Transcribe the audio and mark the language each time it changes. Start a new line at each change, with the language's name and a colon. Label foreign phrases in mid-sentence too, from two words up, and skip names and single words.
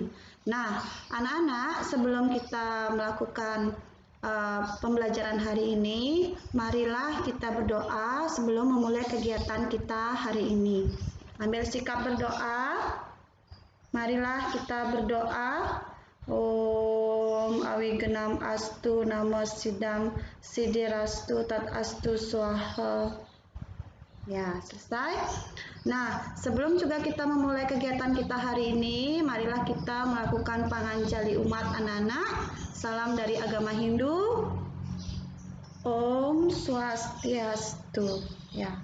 Indonesian: Nah, anak-anak, sebelum kita melakukan pembelajaran hari ini, marilah kita berdoa sebelum memulai kegiatan kita hari ini. Ambil sikap berdoa. Marilah kita berdoa.
Sanskrit: ॐ अविघ्नम् अस्तु नमो सिद्धम् सिद्धिरस्तु तद् अस्तु स्वाहा.
Indonesian: Ya, selesai. Nah, sebelum juga kita memulai kegiatan kita hari ini, marilah kita melakukan panganjali umat anak-anak. Salam dari agama Hindu.
Sanskrit: ॐ स्वस्ति अस्तु.
Indonesian: Ya.